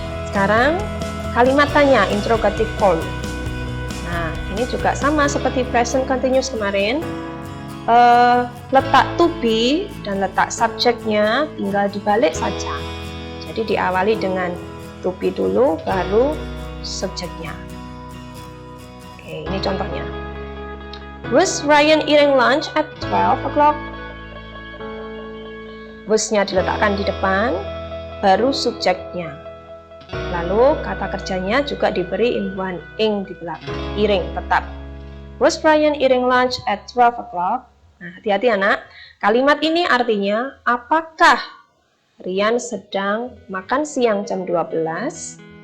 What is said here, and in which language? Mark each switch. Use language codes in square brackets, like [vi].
[id] Sekarang kalimat tanya, interrogative form. Nah, ini juga sama seperti present continuous kemarin. Letak to be dan letak subjeknya tinggal dibalik saja. Jadi diawali dengan to be dulu, baru subjeknya. Oke, ini contohnya. [en] Was Ryan eating lunch at 12 o'clock? [id] Was-nya diletakkan di depan, baru subjeknya. Lalu kata kerjanya juga diberi imbuhan ing di belakang. Eating tetap. [en] Was Ryan eating lunch at 12 o'clock? [id] Nah, hati-hati anak. Kalimat ini artinya apakah Ryan sedang makan siang jam 12?